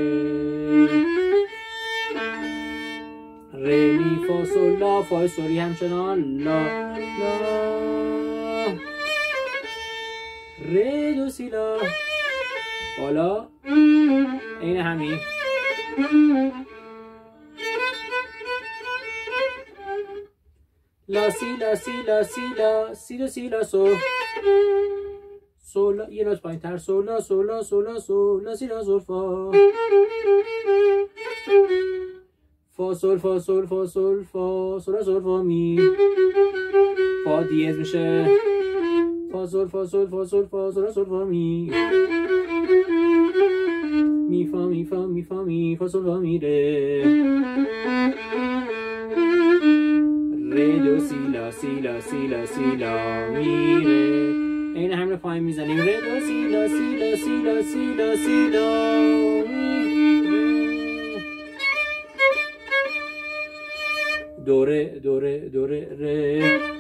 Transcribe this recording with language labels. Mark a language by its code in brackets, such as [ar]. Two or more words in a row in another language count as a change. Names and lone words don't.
[fa] ره می فا سل لا، فای سوری همچنان لا لا، ره دو سی لا، بالا این همین لا سی لا سی لا سی لا سی دو سی لا سو سول، یه نوت پایین تر، سول لا سول لا سول لا سول لا سی لا سول فا فا سول فا سول فا سول فا سول لا سول فا می، فا دیز میشه فا سول فا سول فا سول فا سول لا سول فا می، می فا می فا می فا می فا سول فا می ره، ره دو سی لا سی لا سی لا سی لا می ره، این همین رو پایین میزنیم، ره دو سی لا سی لا سی لا سی لا سی لا می ره، دوره دوره دوره ره.